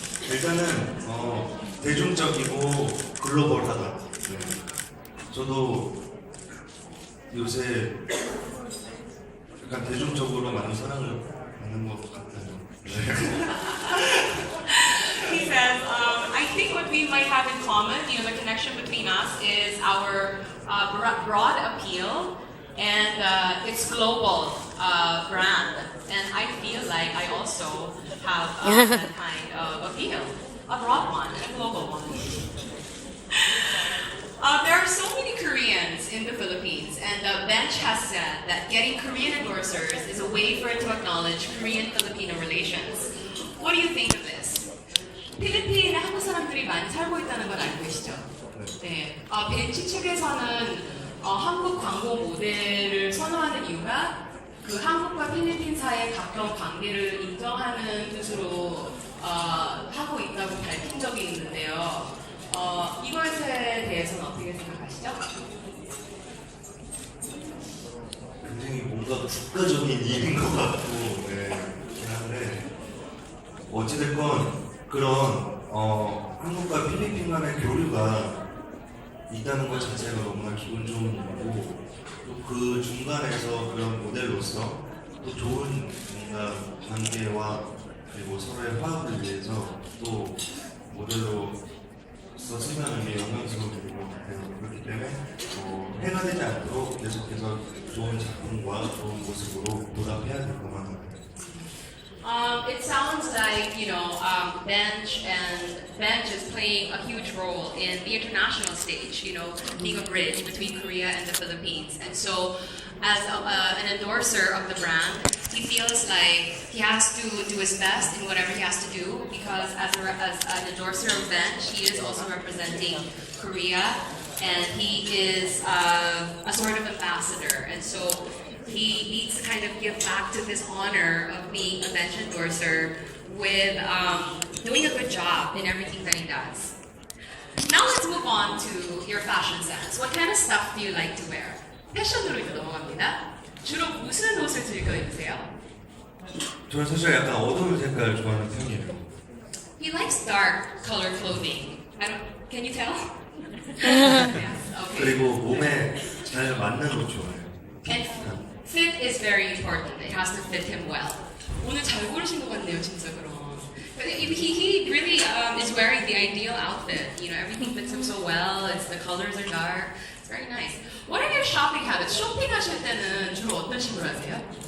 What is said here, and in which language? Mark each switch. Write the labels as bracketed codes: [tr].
[ko] 일단은 대중적이고 글로벌하다. 네. 저도 요새 약간 대중적으로 많은 사랑을 받는 것 같아요. 네. [en] He says, I think what we might have in common, the connection between us is our broad appeal and its global brand. And I feel like I also have that kind of appeal, a broad one, a global one. There are so many Koreans in the Philippines, and the bench has said that getting Korean endorsers is a way for it to acknowledge Korean-Filipino relations. What do you think of this? [ko] 필리핀에 한국 사람들이 많이 살고 있다는 걸 알고 계시죠? 네. 벤치 측에서는 한국 광고 모델을 선호하는 이유가 그 한국과 필리핀 사이의 가까운 관계를 인정하는 뜻으로 하고 있다고 밝힌 적이 있는데요. 이것에 대해서는 어떻게 생각하시죠? 굉장히 뭔가 국가적인 일인 것 같고, 네, 그렇긴 한데 어찌됐건 그런 한국과 필리핀 간의 교류가 있다는 것 자체가 너무나 기분 좋은 일이고 또 그 중간에서 그런 모델로서 또 좋은 뭔가 관계와 그리고 서로의 화합을 위해서 또 모델로 쓰면은 영광스러운 것 같아요. 그렇기 때문에 해가 되지 않도록 계속해서 좋은 작품과 좋은 모습으로 보답해야 될 것만 같아요. [en] It sounds like Bench is playing a huge role in the international stage. Being a bridge between Korea and the Philippines. And so, as an endorser of the brand, he feels like he has to do his best in whatever he has to do because as an endorser of Bench, he is also representing Korea, and he is a sort of ambassador. And so he needs to kind of give back to this honor of being a bench endorser with doing a good job in everything that he does. Now let's move on to your fashion sense. What kind of stuff do you like to wear? [ko] 패션으로 이제 넘어갑니다. 주로 무슨 옷을 즐겨 입으세요? 저는 사실 약간 어두운 색깔 좋아하는 편이에요. [en] He likes dark color clothing. Can you tell? Yes, okay. [ko] 그리고 몸에 잘 맞는 옷 좋아해요. [en] And fit is very important. It has to fit him well. [ko] 오늘 잘 고르신 것 같네요, 진짜 그럼. [en] But he really is wearing the ideal outfit. Everything fits him so well. The colors are dark. It's very nice. What are your shopping habits? [ko] 쇼핑하실 때는 주로 어떤 식으로 하세요?